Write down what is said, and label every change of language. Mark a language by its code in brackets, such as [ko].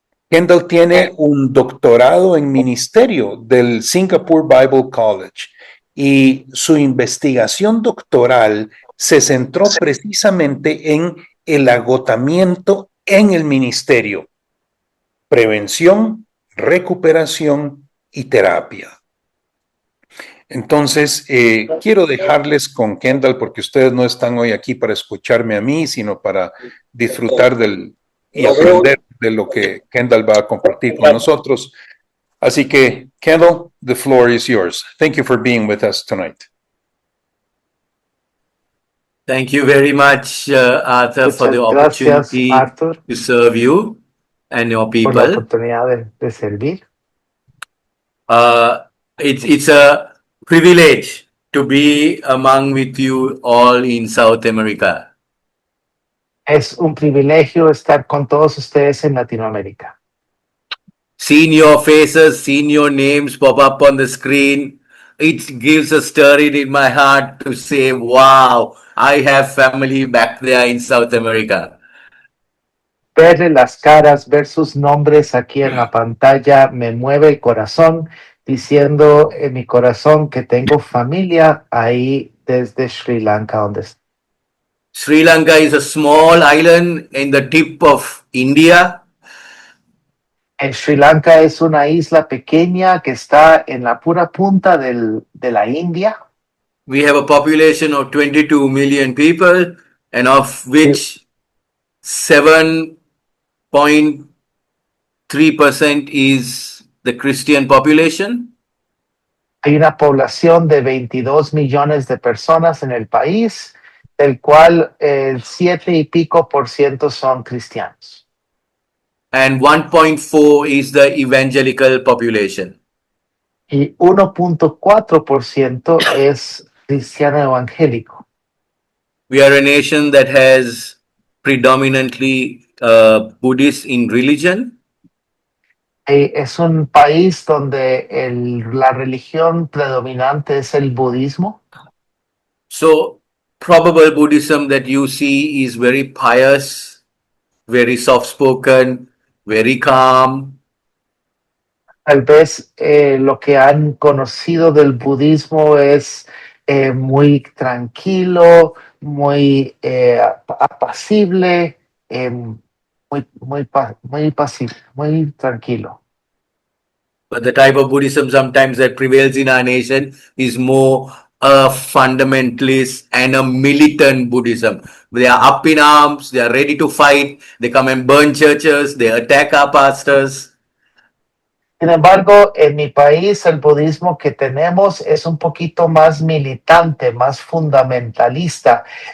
[es] Kendall tiene un doctorado en ministerio del Singapore Bible College y su investigación doctoral se centró precisamente en el agotamiento en el ministerio, prevención, recuperación y terapia. Entonces, quiero dejarles con Kendall porque ustedes no están hoy aquí para escucharme a mí, sino para disfrutar y aprender de lo que Kendall va a compartir con nosotros. Así que, [en] Kendall, the floor is yours. Thank you for being with us tonight. Thank you very much, Arthur, for the opportunity to serve you and your people. [es] Por la oportunidad de servir. [en] It's a privilege to be among with you all in South America. [es] Es un privilegio estar con todos ustedes en Latinoamérica. [en] Seeing your faces, seeing your names pop up on the screen, it gives a stirring in my heart to say, wow, I have family back there in South America. [es] Verle las caras, ver sus nombres aquí en la pantalla, me mueve el corazón, diciendo en mi corazón que tengo familia ahí desde Sri Lanka, donde estoy. [en] Sri Lanka is a small island in the tip of India. [es] Sri Lanka es una isla pequeña que está en la pura punta de la India. [en] We have a population of 22 million people, and of which 7.3% is the Christian population. [es] Hay una población de 22 millones de personas en el país, del cual el 7 y pico por ciento son cristianos. [en] And 1.4 is the evangelical population. [es] Y 1.4% es cristiano evangélico. [en] We are a nation that has predominantly Buddhist in religion. [es] Es un país donde la religión predominante es el budismo. [en] So, probable Buddhism that you see is very pious, very soft-spoken, very calm. [es] Tal vez lo que han conocido del budismo es muy tranquilo, muy apacible, muy pasible, muy tranquilo. [en] But the type of Buddhism sometimes that prevails in our nation is more a fundamentalist and a militant Buddhism. They are up in arms, they are ready to fight, they come and burn churches, they attack our pastors. [es] Sin embargo, en mi país el budismo que tenemos es un poquito más militante, más fundamentalista.